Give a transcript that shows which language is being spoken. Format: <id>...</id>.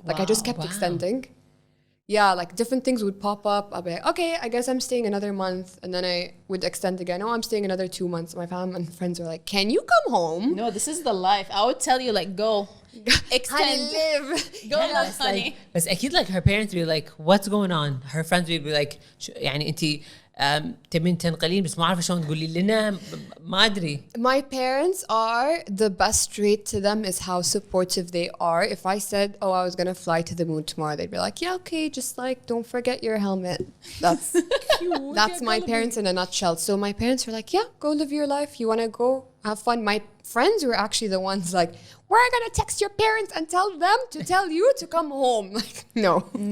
<en>Like I just kept extending. Yeah, like different things would pop up. I'll be like, okay, I guess I'm staying another month. And then I would extend again. Oh, I'm staying another 2 months. My family and friends were like, can you come home? No, this is the life. I would tell you, like, go. Extend. Live. Go live, honey.</en> <ar>بس أكيد</ar> <en>like her parents will be like what's going on. Her friends will be like</en> <ar>يعني أنتي تبين تنقلين بس ما أعرف شلون تقولي لنا ما أدري.</ar> <en>My parents are, the best trait to them is how supportive they are. If I said, oh, I was going to fly to the moon tomorrow, they'd be like, yeah, okay, just like, don't forget your helmet. That's cute. That's my parents in a nutshell. So my parents were like, yeah, go live your life. You want to go have fun. My friends were actually the ones like, we're going to text your parents and tell them to tell you to come home. Like, no.</en>